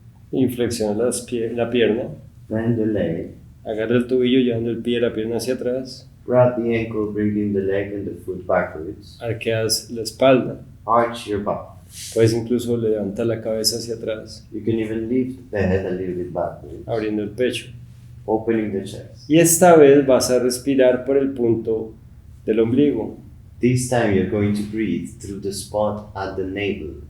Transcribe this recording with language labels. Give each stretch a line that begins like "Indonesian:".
Spanish: Y flexiona la pierna.
English: Bend the leg.
Spanish: Agarra el tobillo llevando el pie y la pierna hacia atrás.
English: Grab the ankle, bringing the leg and the foot backwards.
Spanish: Arqueas la espalda.
English: Arch your back.
Spanish: Puedes incluso levantar la cabeza hacia atrás,
English: You can even lift the head a little bit backwards,
Spanish: abriendo el pecho.
English: opening the chest.
Spanish: Y esta vez vas a respirar por el punto del ombligo,
English: This time you're going to breathe through the spot at the navel,